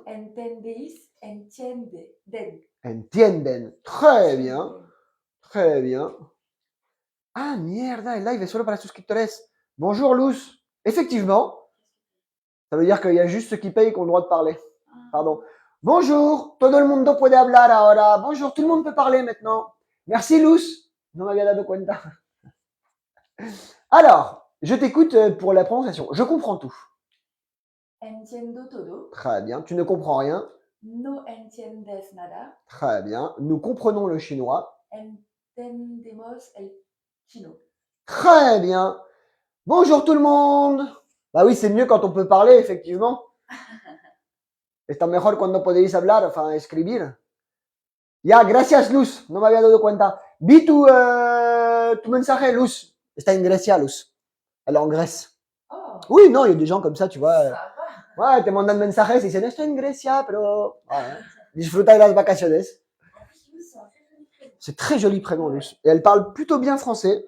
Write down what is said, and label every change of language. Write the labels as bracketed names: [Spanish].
[Spanish] entendéis, entienden. Entienden. [French] Très bien. Très bien. [Spanish] Ah, mierda, el live est solo para suscriptores. [French] Bonjour, Luz. Effectivement, ça veut dire qu'il y a juste ceux qui payent qui ont le droit de parler. Pardon. Bonjour, [Spanish] todo el mundo puede hablar ahora. [French] Bonjour, tout le monde peut parler maintenant. Merci, Luz. [Spanish] No me había dado cuenta. [French] Alors, je t'écoute pour la prononciation. Je comprends tout. [Spanish] Entiendo todo. [French] Très bien. Tu ne comprends rien. [Spanish] No entiendes nada. [French] Très bien. Nous comprenons le chinois. [Spanish] Entendemos el chino. [French] Très bien. Bonjour tout le monde. Bah oui, c'est mieux quand on peut parler, effectivement. [Spanish] Está mejor cuando podéis hablar, [French] enfin, [Spanish] escribir. Ya, gracias, Luz. No me había dado cuenta. Vi tu mensaje, Luz. Está en Grecia, Luz. [French] Elle est en Grèce. Oh, Oui, non, il y a des gens comme ça, tu vois. ça va. [Spanish] Ouais, te mandan mensajes y dicen, estoy en Grecia, pero... Voilà. Disfruta de las vacaciones. [French] En plus, Luz, c'est un très joli prénom. C'est très joli prénom, Luz. Et elle parle plutôt bien français.